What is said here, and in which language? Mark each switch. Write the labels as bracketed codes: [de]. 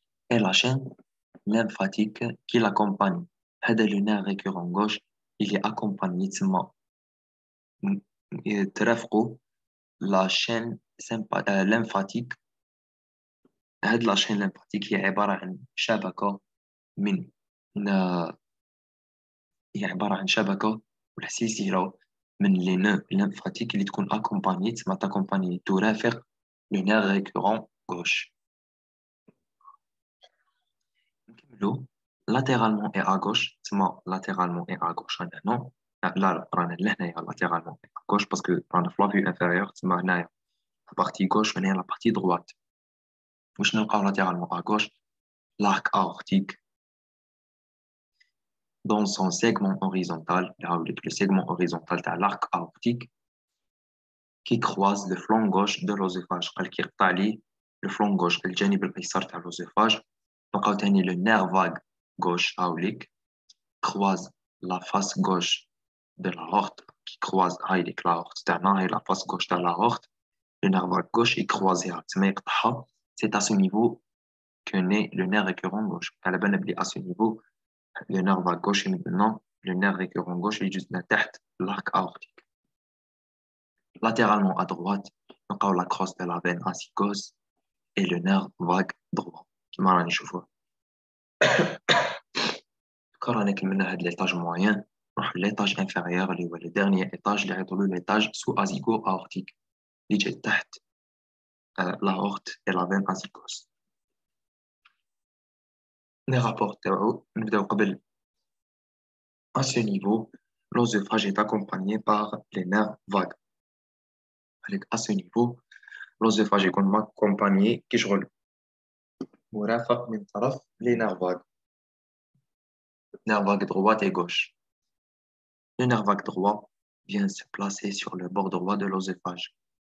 [fr] et la chaîne lymphatique qui l'accompagne. هذا le nerf récurrent gauche il est accompagné [ar] تسمى ترافقوا [fr] la chaîne lymphatique. [ar] هاد [fr] la chaîne lymphatique [ar] هي عبارة عن شبكة من هي عبارة عن شبكة ولا سلسلة من لي نو lymphatique اللي تكون accompagnée تسمى تaccompagner ترافق [fr] le nerf récurrent gauche. نكملو latéralement et à gauche تسمى latéralement et à gauche [ar] هنا لا رانا لهنايا [fr] latéralement et à gauche parce que [ar] رانا في [fr] la vue inférieure [ar] تسمى هنايا [fr] la partie gauche وهنايا la partie droite. [ar] واش نلقاو [fr] latéralement à gauche l'arc aortique dans son segment horizontal le segment horizontal de l'arc aortique qui croise le flanc gauche de l'œsophage. [ar] قال كي يقطع لي [fr] le flanc gauche [ar] الجانب الايسر تاع l'œsophage. نلقاو تاني [fr] le nerf vague gauche هاوليك croise la face gauche de l'aorte qui croise [ar] هاي ليك [fr] l'aorte [ar] تاعنا هاي [fr] la face gauche تاع l'aorte. le nerf vague gauche [ar] يكروازيها تسمى يقطعها. [fr] c'est à ce niveau que naît le nerf récurrent gauche. [ar] على بالنا بلي [fr] à ce niveau le nerf vague gauche maintenant le nerf récurrent gauche est juste تحت l'arc aortique. latéralement à droite نلقاو la crosse de la veine acicose et le nerf vague droit [ar] كما راني نشوفوه. رانا كملنا هاد [fr] l'étage moyen نروح l'étage inférieur [ar] اللي هو [fr] le dernier étage [ar] اللي يعيطولو [fr] l'étage sous-azygo-aortique [ar] اللي جاي تحت [fr] l'aorte et la veine acicose. les rapports [ar] تاعو نبداو قبل. [fr] à ce niveau l'œsophage est accompagné par les nerfs vagues. à ce niveau l'œsophage يكون accompagné [ar] كي شغل مرافق من طرف [fr] les nerfs vagues. nerf vague droite et gauche. Le nerf vague droit vient se placer sur le bord droit de l'œsophage.